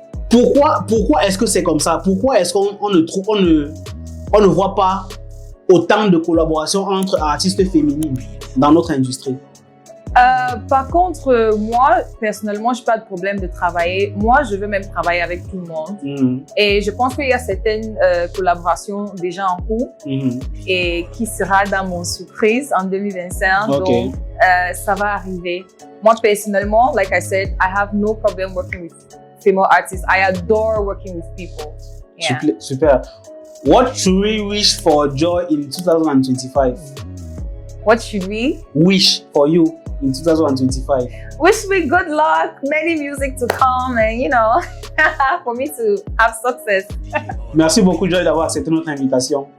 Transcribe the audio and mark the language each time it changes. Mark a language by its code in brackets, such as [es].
[fr] Pourquoi est-ce que c'est comme ça? Pourquoi est-ce qu'on ne voit pas autant de collaborations entre artistes féminines dans notre industrie? Par contre, moi, personnellement, je n'ai pas de problème de travailler. Moi, je veux même travailler avec tout le monde. Et je pense qu'il y a certaines collaborations déjà en cours et qui sera dans mon surprise en 2025. Donc, ça va arriver. Moi, personnellement, [en] like I said, I have no problem working with famous artists. I adore working with people. Yeah. [fr] Super. [en] What should we wish for Joy in 2025? What should we wish for you in 2025? Wish me good luck, many music to come, and you know, for me to have success. [fr] Merci beaucoup, Joy, d'avoir accepté notre invitation.